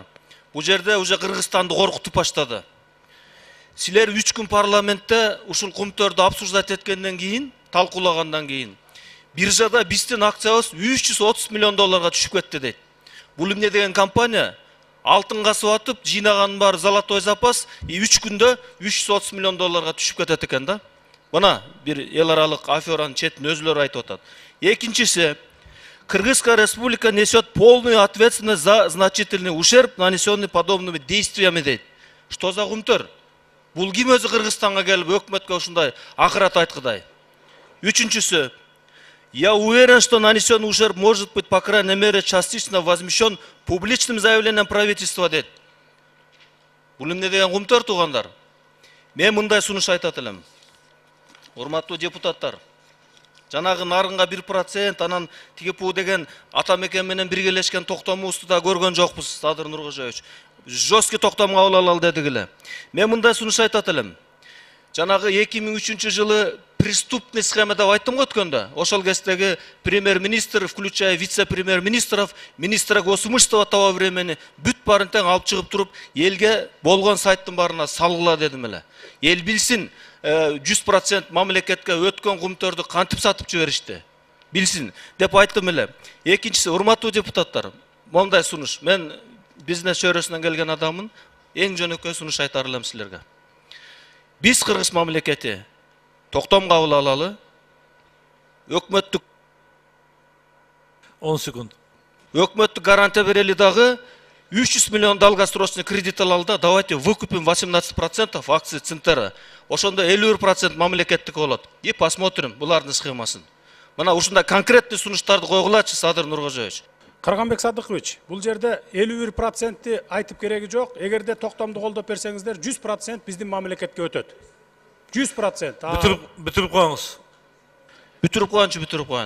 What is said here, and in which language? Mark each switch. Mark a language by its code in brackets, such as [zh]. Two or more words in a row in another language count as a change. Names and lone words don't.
[ky] Бул жерде уже Кыргызстанды коркутуп баштады. Силер 3 күн парламентте ушул Кумтөрдү обсуждать эткенден кийин, талкуулагандан кийин, биржада биздин акциябыз 330 миллион долларга түшүп кетти дейт. Бул эмне деген компания? Алтын касып атып, жыйнаган бар [ru] золотой запас, [ky] 3 күндө 330 миллион долларга түшүп кетет экен да. Мына бир эл аралык аферанын четин өзүлөрү айтып атат. [ru] Экинчиси, Кыргызская республика несет полную ответственность за значительный ущерб, нанесенный подобными действиями дейт. Что за Кумтөр? [ky] Бул ким өзү Кыргызстанга келип өкмөткө ушундай акырат айткыдай. Үчүнчүсү, [ru] я уверен, что нанесенный ущерб может быть, по крайней мере, частично возмещен публичным заявлением правительства дейт. [ky] Бул эмне деген Кумтөр туугандар? Мен мындай сунуш айтат элем. Урматтуу депутаттар, жанагы нарынга 1%, анан ТГПУ деген Атамекен менен биргелешкен токтомубузду да көргөн жокпуз, Садыр Нуркожоевич. Жесткий токтом кабыл алалы дедик эле. Мен мындай сунуш айтат элем. Жанагы 2003 жылы [ru] преступный схема [ky] деп айттым го өткөндө. Ошол кездеги премьер-министр, [ru] включая вице-премьер-министров, министра госимущества того времени [ky] бүт барын тең алып чыгып туруп, элге болгон сайттын барына салгыла дедим эле. Эл билсин, 100% мамлекетке өткөн Кумтөрдү кантип сатып жиберишти. bilsin деп айттым эле. Экинчиси, урматтуу депутаттар, мондай сунуш. Мен бизнес чөйрөсүнөн келген адаммын. Эң жөнөкөй сунуш айтар элем силерге. Биз Кыргыз мамлекети токтом кабыл алалы. Өкмөттүк 10 секунд. Өкмөттүк гарантия берели дагы 300 миллион [ru] долгосрочный кредит [ky] алалы. [ru] Давайте выкупим 18% акций Центера. [ky] Ошондо 51% мамлекеттик болот. [ru] И посмотрим [ky] булардын схемасын. Мына ушундай конкретный сунуштарды койгулачы, Садыр Нуркожоевич. Кыргынбек Садыкович, бул жерде 51% айтып кереги жок. Эгерде токтомду колдоп берсеңиздер, 100% биздин мамлекетке өтөт. 100%. Бүтүрүп коюңуз. Бүтүрүп коюн.